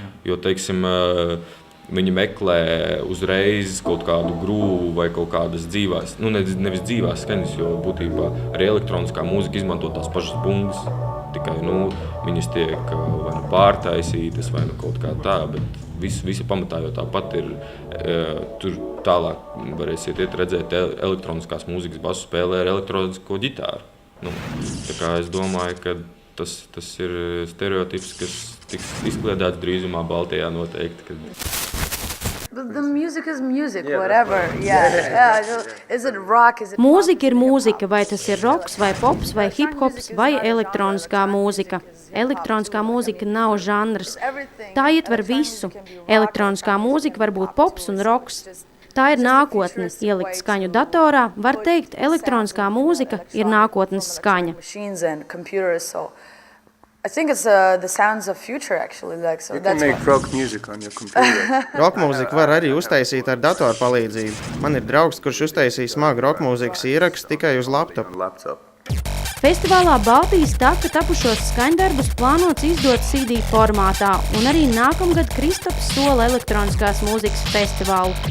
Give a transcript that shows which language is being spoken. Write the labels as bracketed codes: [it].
[lv] Jo, teiksim, viņi meklē uzreiz kaut kādu grūvu vai kaut kādas dzīvās, nevis dzīvās skaņas, jo būtībā arī elektroniskā mūzika izmanto tās pašas bungas, tikai, viņas tiek vai pārtaisītas vai kaut kā tā, bet visa pamatā jau tāpat ir, tur tālāk varēsiet redzēt elektroniskās mūzikas basu spēlē ar elektronisko ģitāru. Tā kā es domāju, ka tas ir stereotips, kas tiks izkliedēts drīzumā Baltijā noteikti. [en] The music is music, whatever. Yeah. Is it rock? Is it [lv] Mūzika ir mūzika, vai tas ir roks, vai pops, vai hip-hops, vai elektroniskā mūzika. Elektroniskā mūzika nav žanrs. Tā ietver visu. Elektroniskā mūzika var būt pops un roks. Tā ir nākotne. Ielikt skaņu datorā, var teikt, elektroniskā mūzika ir nākotnes skaņa. [en] Machines and computers, so I think it's the sounds of future actually. So you can make rock music on your computer. [lv] Rock mūziku var arī uztaisīt ar datoru palīdzību. Man ir draugs, kurš uztaisīja smagu rock mūzikas ierakstu tikai uz laptopu. Festivālā Baltijas taka tapušos skaņdarbus plānots izdot CD formātā, un arī nākamgad Kristaps sola elektroniskās mūzikas festivālu.